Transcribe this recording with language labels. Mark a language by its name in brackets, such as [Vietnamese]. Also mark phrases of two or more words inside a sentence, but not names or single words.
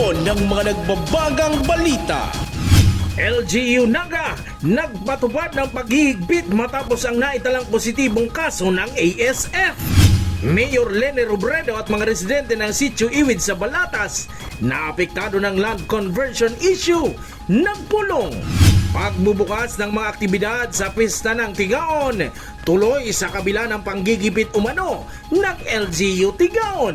[Filipino] ng mga nagbabagang balita. LGU Naga nagpatupad ng paghihigpit matapos ang naitalang positibong kaso ng ASF. Mayor Leni Robredo at mga residente ng Sitio Iwid sa Balatas na apektado ng land conversion issue nagpulong. Pagbubukas ng mga aktibidad sa pista ng Tigaon tuloy sa kabila ng panggigipit umano ng LGU Tigaon.